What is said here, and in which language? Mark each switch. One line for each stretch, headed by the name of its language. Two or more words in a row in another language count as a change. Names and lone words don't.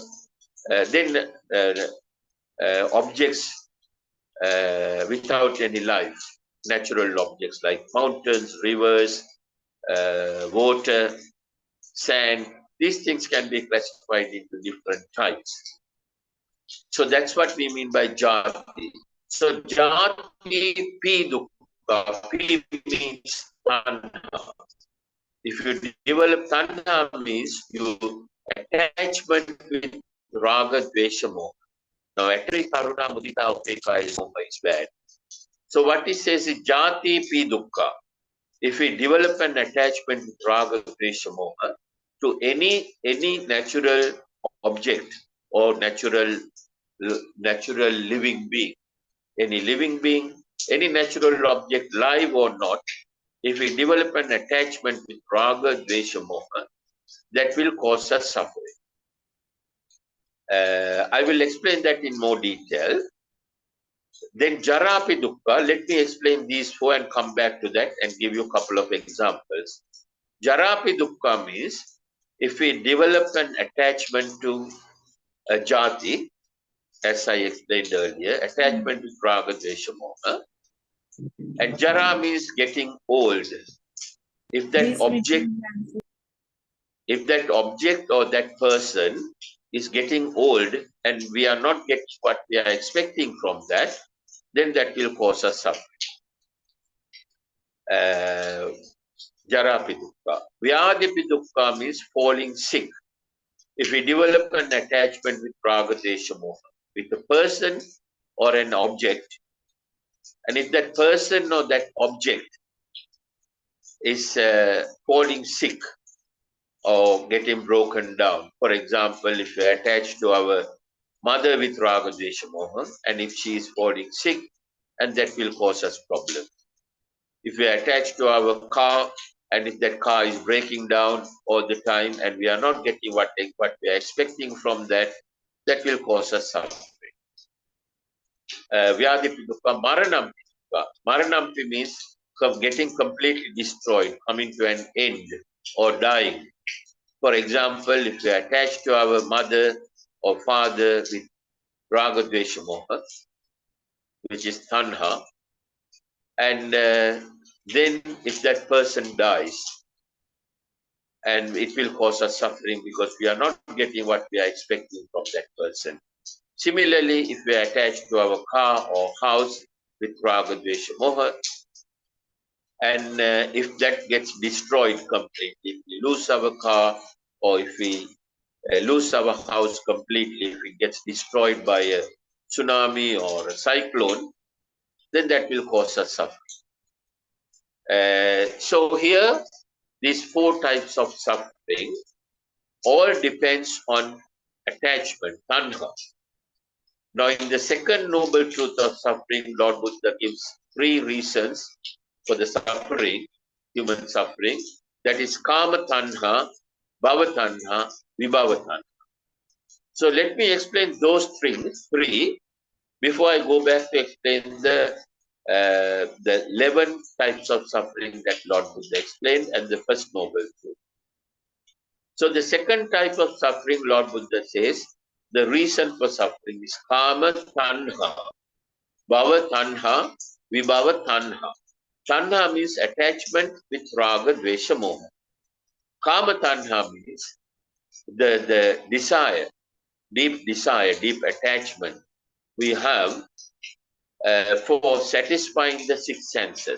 English: Then objects without any life, natural objects like mountains, rivers, water, sand. These things can be classified into different types. So that's what we mean by jati.
Pali: So jati pi dukkha.
English: Pi means tanha. If you develop tanha means you attachment with
Pali: raga, dvesha, moha.
English: Now actually
Pali: karuna, mudita, upekkha
English: is bad. So what he says is
Pali: jati pi dukkha.
English: If we develop an attachment with
Pali: raga, dvesha, moha
English: to any natural object or natural living being, any living being, any natural object, live or not, if we develop an attachment with
Pali: raga, dvesha, moha,
English: that will cause us suffering. I will explain that in more detail. Then
Pali: jarapi dukkha,
English: let me explain these four and come back to that and give you a couple of examples.
Pali: Jarapi dukkha
English: means if we develop an attachment to a jati, as I explained earlier, attachment with
Pali: raga, dvesha, moha,
English: and jara means getting old. If that object or that person is getting old and we are not getting what we are expecting from that, then that will cause us suffering.
Pali: Jarapi dukkha.
English: Vyadipi dukkha means falling sick. If we develop an attachment with
Pali: raga, dvesha, moha,
English: with a person or an object, and if that person or that object is falling sick or getting broken down, for example, if we are attached to our mother with
Pali: raga, dvesha, moha,
English: and if she is falling sick, and that will cause us problems. If we are attached to our car, and if that car is breaking down all the time, and we are not getting what we are expecting from that, that will cause us suffering.
Pali: Vyadipi dukkha, maranampi dukkha.
English: Maranampi means getting completely destroyed, coming to an end, or dying. For example, if we are attached to our mother or father with
Pali: raga, dvesha, moha,
English: which is tanha, and then if that person dies, and it will cause us suffering because we are not getting what we are expecting from that person. Similarly, if we are attached to our car or house with
Pali: raga, dvesha, moha,
English: and if that gets destroyed completely, if we lose our car or if we lose our house completely, if it gets destroyed by a tsunami or a cyclone, then that will cause us suffering. So here, these four types of suffering all depends on attachment, tanha. Now, in the second noble truth of suffering, Lord Buddha gives three reasons for the suffering, human suffering. That is
Pali: kama tanha, bhava tanha, vibhava tanha.
English: So let me explain those three, before I go back to explain the 11 types of suffering that Lord Buddha explained and the first noble truth. So the second type of suffering, Lord Buddha says, the reason for suffering is
Pali: kama tanha, bhava tanha, vibhava tanha.
English: Tanha means attachment with
Pali: raga, dvesha,
English: moha.
Pali: Kama tanha
English: means the desire, deep attachment we have for satisfying the six senses.